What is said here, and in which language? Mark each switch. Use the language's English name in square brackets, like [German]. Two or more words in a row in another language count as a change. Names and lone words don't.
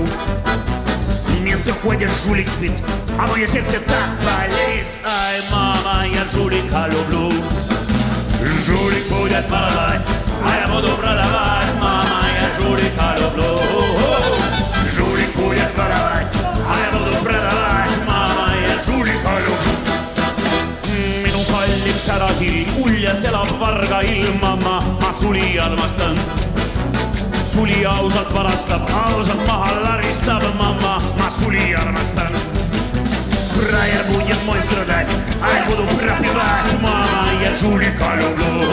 [Russian] Менты ходят, жулик спит, а мое сердце так болит. Ай, мама, я жулика люблю. Жулик будет воровать, а я буду продавать, мама, я жулика люблю. Жулик будет воровать, а я буду продавать, мама, я жулика люблю. [Estonian] Minu kallim särasiri, uljalt elab varga ilm, mamma, ma suli armastan. Suli ausalt varastab, ausalt maha laristab, mamma, ma suli armastan. [Russian] Frajer будет мой страдать, а я буду пропивать, мама, я жулика люблю.